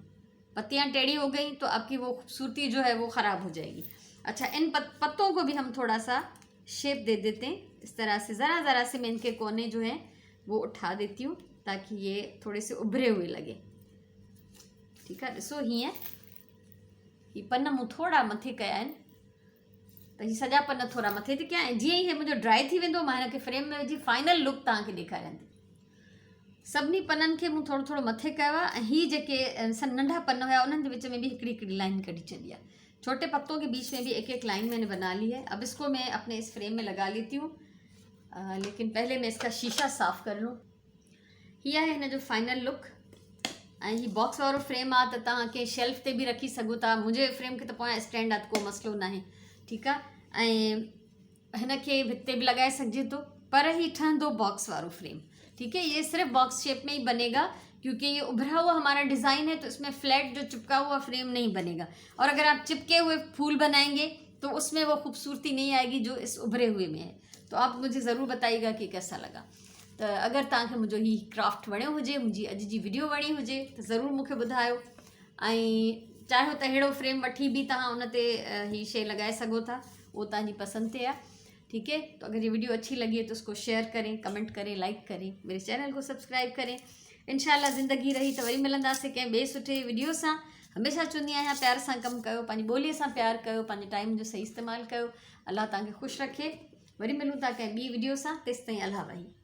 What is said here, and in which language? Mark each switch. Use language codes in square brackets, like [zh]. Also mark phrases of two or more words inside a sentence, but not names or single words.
[ur] پتیاں ٹیڑھی ہو گئی تو آپ کی وہ خوبصورتی جو ہے وہ خراب ہو جائے گی. اچھا، ان پتوں کو بھی ہم تھوڑا سا شیپ دے دیتے ہیں اس طرح سے. ذرا سے میں ان کے کونے جو ہیں وہ اٹھا دیتی ہوں تاکہ یہ تھوڑے سے ابھرے ہوئے لگے. ٹھیک ہے, [sd] ॾिसो हीअं ही पन मूं थोड़ा मथे कया आहिनि, त ही सॼा पन थोड़ा मथे थी कयां। ऐं जीअं ई मुंहिंजो ड्राई थी वेंदो, मां हिनखे फ्रेम में विझी [en] final look [sd] तव्हांखे ॾेखारियां थी। सभिनी पननि खे मूं थोड़ो थोड़ो मथे कयो आहे। ऐं ही जेके नंढा पन हुया उन्हनि जे विच में भी हिकिड़ी हिकिड़ी लाइन कढी छॾी आहे। [ur] چھوٹے پتوں کے بیچ میں بھی ایک ایک لائن میں نے بنا لی ہے۔ اب اس کو میں اپنے اس فریم میں لگا لیتی ہوں، لیکن پہلے میں اس کا شیشہ صاف کر لوں. [sd] हीअ आहे हिन जो [en] final look. [sd] ऐं ही बॉक्स वारो फ्रेम आहे त तव्हां कंहिं शेल्फ ते बि रखी सघो था। मुंहिंजे फ्रेम खे त पोयां स्टैंड आहे, को मसइलो न आहे। ठीकु आहे, ऐं हिनखे भित ते बि लॻाए सघिजे थो, पर ही ठहंदो बॉक्स वारो फ्रेम। [ur] ٹھیک ہے، یہ صرف [en] box shape [ur] میں ہی بنے گا کیونکہ یہ ابھرا ہوا ہمارا ڈیزائن ہے، تو اس میں فلیٹ جو چپکا ہوا فریم نہیں بنے گا. اور اگر آپ چپکے ہوئے پھول بنائیں گے تو اس میں وہ خوبصورتی نہیں آئے گی جو اس ابھرے ہوئے میں ہے. تو آپ مجھے ضرور بتائیے گا کہ کیسا لگا. [sd] तो अगर तव्हांखे मुंहिंजो ही क्राफ्ट वणियो हुजे, मुंहिंजी अॼु जी वीडियो वणी हुजे तो ज़रूर मूंखे ॿुधायो। ऐं चाहियो त अहिड़ो फ्रेम वठी भी तव्हां उन ते ही शइ लॻाए सघो था, वो तव्हांजी पसंद ते आहे। [ur] ٹھیک ہے، تو اگر یہ ویڈیو اچھی لگی ہے تو اس کو شیئر کریں، کمنٹ کریں، لائک کریں، میرے چینل کو سبسکرائب کریں. ان شاء اللہ زندگی رہی تو [sd] वरी मिलंदासीं कंहिं ॿिए सुठे वीडियो सां। हमेशा चवंदी आहियां प्यार सां कमु कयो, पंहिंजी ॿोलीअ सां प्यार कयो, पंहिंजे टाइम जो सही इस्तेमालु कयो। अल्लाह तव्हांखे ख़ुशि रखे। वरी मिलूं था कंहिं ॿी वीडियो सां, तेसिताईं अल्लाह वही।